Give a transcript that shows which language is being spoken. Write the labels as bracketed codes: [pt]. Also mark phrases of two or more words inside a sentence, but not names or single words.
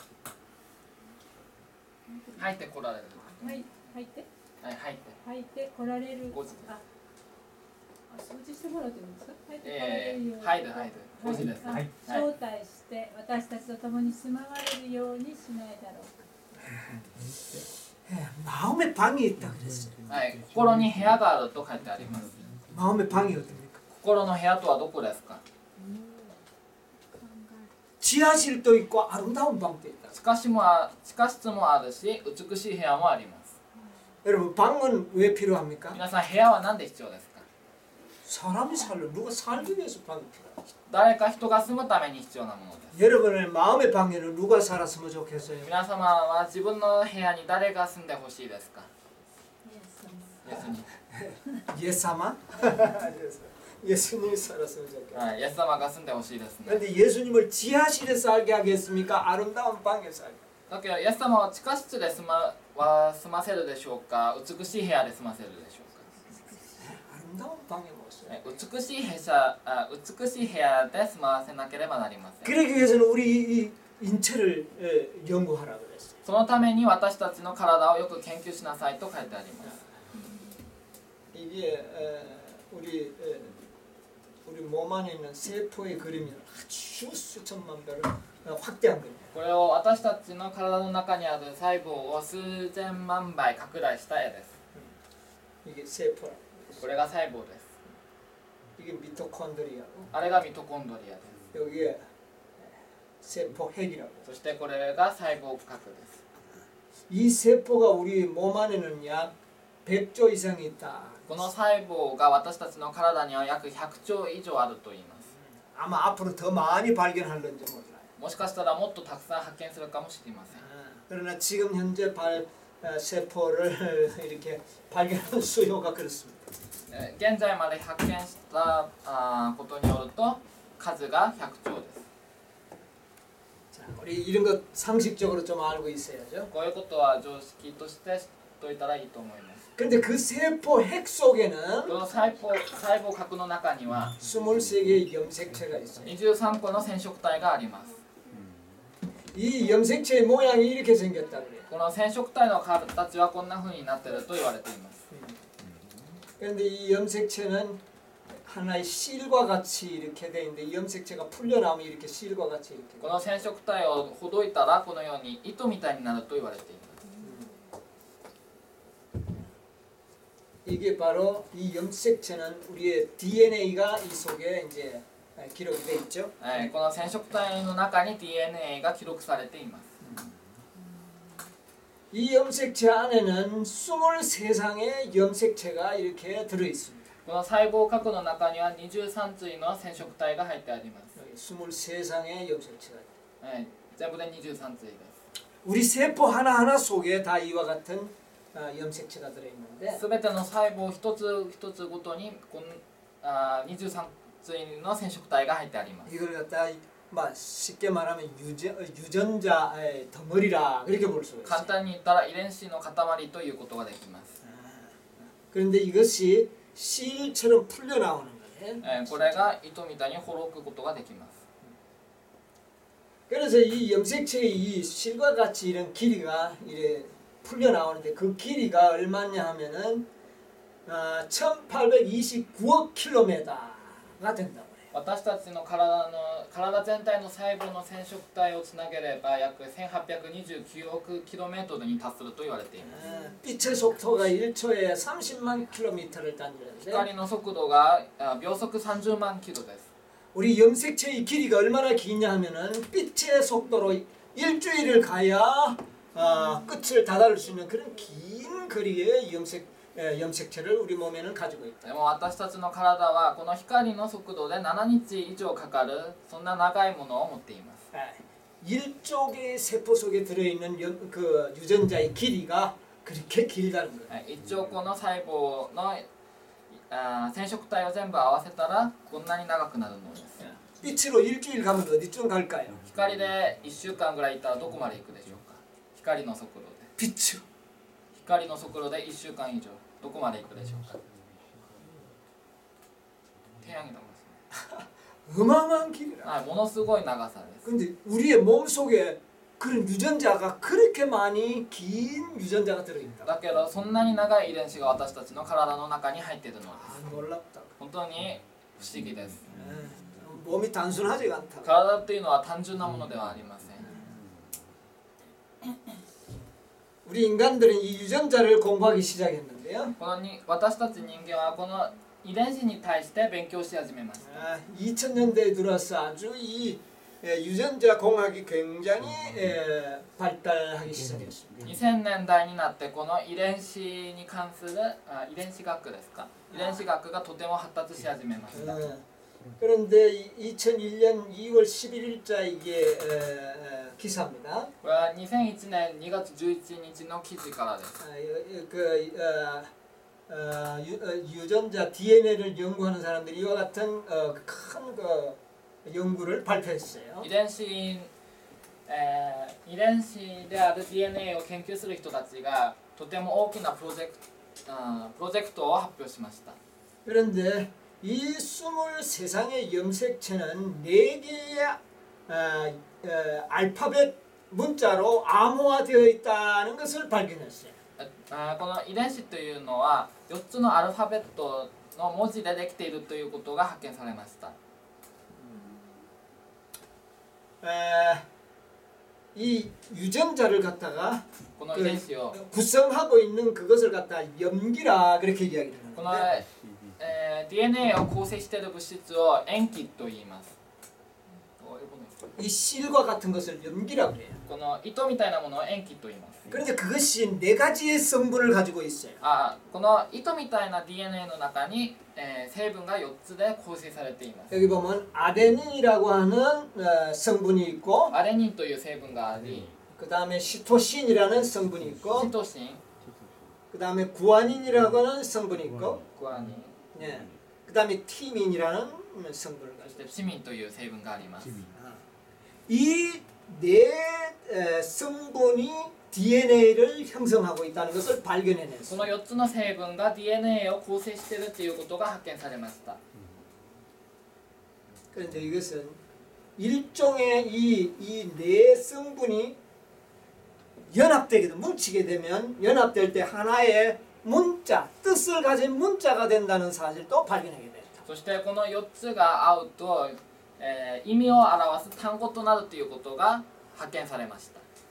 [ja] 入ってこられる。はい入ってはい、入って。入って来られる。 5時。掃除してもらってるんですか。入って来られるように。入る。5時です。招待して私たちと共に住まわれるようにしないだろうか。 [ko] 마음의 방이 있다 그랬어요. [ja] はい、心に部屋があると書いてあります。 [ko] 마음의 방이 어딥니까? [ja] 心の部屋とはどこですか。 [ko] 지하실도 있고 아름다운 방도 있다. [ja] 地下室もあるし美しい部屋もあります。 [ko] 여러분 방은 왜 필요합니까? [ja] 皆さん部屋は何で必要ですか。 [ko] 사람이 누가 살기 위해서 방이 필요하다. [ja] 誰か人が住むために必要なものです。 [ko] 여러분의 마음의 방에는 누가 살았으면 좋겠어요? [ja] 皆様は自分の部屋に誰が住んでほしいですか。イエスに。 [ko] 예사마? 예수님이 살았으면 좋겠어요. [ja] はい、イエス様が住んでほしいですね。 [ko] 그런데 예수님을 지하실에 살게 하겠습니까? 아름다운 방에 살게? [ja] だけどイエス様は地下室で住ませるでしょうか、美しい部屋で住ませるでしょうか。 [ko] 아름다운 방에 모셔요. [ja] 美しい部屋で住ませなければなりません。 [ko] 그러기 위해서는 우리 이 인체를 연구하라 그랬어요. [ja] そのために私たちの体をよく研究しなさいと書いてあります。 [ko] 이게 우리 몸 안에 있는 세포의 그림이 아주 수천만 배로 확대한 겁니다. [ja] これを私たちの体の中にある細胞を数千万倍拡大した絵です。 [ko] 이게 세포라. [ja] これが細胞です。 [ko] 이게 미토콘드리아고 [ja] あれがミトコンドリアです。 [ko] 여기에 세포 핵이라고. [ja] そしてこれが細胞核です。 [ko] 이 세포가 우리 몸 안에는 약 100조 이상이 있다. [ja] この細胞が私たちの体には約100兆以上あると言います。 [ko] 아마 앞으로 더 많이 발견할는지 몰라요. [ja] もしかしたらもっとたくさん発見するかもしれません。 [ko] 그러나 지금 현재 세포를 이렇게 발견한 수요가 그렇습니다. [ja] 現在まで発見したことによると数が100兆です。 [ko] 자, 우리 이런 거 상식적으로 좀 알고 있어야죠. [ja] こういうことは常識として知っておいたらいいと思います。 [ko] 근데 그 세포 핵 속에는 [ja] この細胞核の中には [ko] 23개의 염색체가 있어요. [ja] 23 個の染色体があります。 [ko] 이 염색체의 모양이 이렇게 생겼다 그래요. [ja] この染色体の形はこんな風になっていると言われています。 [ko] 그런데 이 염색체는 하나의 실과 같이 이렇게 돼 있는데 이 염색체가 풀려나오면 이렇게 실과 같이 이렇게 [ja] この染色体をほどいたらこのように糸みたいになると言われています。 [ko] 이게 바로 이 염색체는 우리의 DNA가 이 속에 이제 기록이 돼 있죠. [ja] この染色体の中に DNA が記録されています。 [ko] 이 염색체 안에는 23쌍의 염색체가 이렇게 들어 있습니다. [ja] この細胞核の中には23対の染色体が入ってあります。 [ko] 여기 23쌍의 염색체가 있다. [ja] 全部で23対です。 [ko] 우리 세포 하나하나 속에 다 이와 같은 염색체가 들어 있는데 [ja] すべての細胞一つ一つごとに23対の染色体が入ってあります。 [ko] 이걸 갖다 쉽게 말하면 유전자의 덩어리라 그렇게 볼 수가 [ja] 簡 [ko] 있어요. [ja] 単に言ったら遺伝子の塊ということができます。 [ko] 그런데 이것이 실처럼 풀려 나오는 거예요. [ja] これが糸みたいにほろくことができます。 [ko] 그래서 이 염색체의 이 실과 같이 이런 길이가 이래 풀려 나오는데 그 길이가 얼마냐 하면은 1829억 킬로미터가 된다고 해요. [ja] 私たちの体全体の細胞の染色体をつなげれば約1829億 kmに達すると言われています。 [ko] 빛의 속도가 1초에 30만 킬로미터를 다니는데 [ja] 光の速度が秒速30万キロです。 [ko] 우리 염색체의 길이가 얼마나 기냐 하면은 빛의 속도로 일주일을 가야 끝을 다다를 수 있는 그런 긴 거리의 염색체를 우리 몸에는 가지고 있다. [ja] でも私たちの体はこの光の速度で7日以上かかるそんな長いものを持っています。 [ko] 1쪽의 세포 속에 들어있는 그 유전자의 길이가 그렇게 길다는 거예요. [ja] 1 兆個の細胞の染色体を全部合わせたらこんなに長くなるのです。 [ko] 빛으로 일주일 가면 어디쯤 갈까요? [ja] 光で1週間ぐらいいったらどこまで行くでしょうか。光の速度で [ko] 빛으로. [ja] 光の速度で1週間以上どこまで行くでしょうか。 [ko] 태양이 넘었습니다. 어마어마한 길이라. [ja] ものすごい長さです。 [ko] 근데 우리의 몸 속에 그런 유전자가 그렇게 많이 긴 유전자가 들어있다. [ja] だけどそんなに長い遺伝子が私たちの体の中に入っているのです。 [ko] 놀랍다. [ja] 本当に不思議です。 [ko] 몸이 단순하지가 않다. [ja] 体っていうのは単純なものではありません。 [ko] 우리 인간들은 이 유전자를 공부하기 시작했는데요. [ja] 私たち人間はこの遺伝子に対して勉強し始めました。 [ko] 2000년대에 들어서 아주 이 유전자 공학이 굉장히 발달하기 시작했습니다. [ja] 2000 年代になってこの遺伝子に関する遺伝子学ですか。遺伝子学がとても発達し始めました。 [ko] 그런데 2001년 2월 11일자 이게 기사입니다. [ja] これは2001年2月11日の記事からです。 [ko] 유전자 DNA를 연구하는 사람들이 이와 같은 큰 연구를 발표했어요. [ja] 遺伝子である DNA を研究する人たちがとても大きなプロジェクトを発表しました。 [ko] 그런데 이 23쌍의 염색체는 4개의 알파벳 문자로 암호화되어 있다는 것을 발견했어요. [ja] この遺伝子というのは4つのアルファベットの文字でできているということが発見されました。 [ko] 이 유전자를 갖다가 [ja] この遺伝子を [ko] 구성하고 있는 그것을 갖다 염기라 그렇게 이야기를 [ja] この [ko] 하는데 [ja] DNA を構成している物質を塩基と言います。 [ko] 이 실과 같은 것을 염기라고 해요. [ja] この糸みたいなものを塩基と言います。 [ko] 그런데 그것이 네 가지의 성분을 가지고 있어요. [ja] この糸みたいな DNA の中に、成分が4つで構成されています。 [ko] 여기 보면 아데닌이라고 하는 성분이 있고 [ja] アデニンという成分があり、 [ko] 그 다음에 시토신이라는 성분이 [ja] シ [ko] 있고 [ja] トシン、 [ko] 그 다음에 구아닌이라고 하는 성분이 있고 [ja] グアニン、 [ko] 예. 그 다음에 티민이라는 성분을 [ja] そし [ko] 가지고 [ja] てチミンという成分があります。 [ko] 이 네 성분이 DNA를 형성하고 있다는 것을 [ja] こ [ko] 발견해냈어요. [ja] の4つの成分が DNA を構成しているということが発見されました。 [ko] 그런데 이것은 일종의 이 네 성분이 연합되게 뭉치게 되면 연합될 때 하나의 문자, 뜻을 가진 문자가 된다는 사실도 발견하게 됐다. [ja] そしてこの4つが合うと、意味を表す単語となるということが発見されました。